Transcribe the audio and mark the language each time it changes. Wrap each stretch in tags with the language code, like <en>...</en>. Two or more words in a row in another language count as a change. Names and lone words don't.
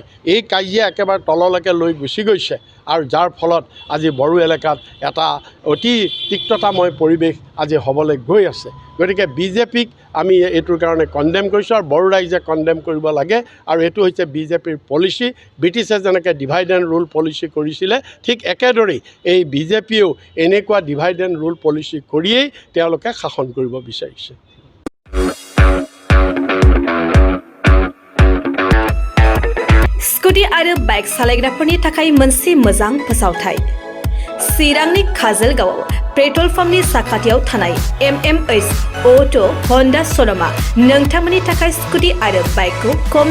<as>এই কাজিয়া একেবাৰে তললৈকে লৈ গুচি গৈছে আৰু যাৰ ফলত আজি বড়ো এলেকাত এটা অতি তিক্ততাময় পৰিৱেশ আজি হ'বলৈ গৈ আছে গতিকে বিজেপিক আমি এইটোৰ কাৰণে কণ্ডেম কৰিছোঁ আৰু বড়ো ৰাইজে কণ্ডেম কৰিব লাগে আৰু এইটো হৈছে বিজেপিৰ পলিচি ব্ৰিটিছে যেনেকৈ</as> <en>divide and rule policy</en> <as>কৰিছিলে ঠিক একেদৰেই এই বিজেপিয়েও এনেকুৱা</as> <en>divide and rule policy</en> <as>কৰিয়েই তেওঁলোকে শাসন কৰিব বিচাৰিছে</as> <brx>स्कुटी आरो बाइक सालायग्राफोरनि थाखाय मोनसे मोजां फोसावथाय चिरांनि काजलगावआव पेट्रल पाम्पनि साखाथियाव थानाय MMH अट' हन्डा श'रुमा नोंथांमोननि थाखाय स्कुटी आरो बाइकखौ खम</brx>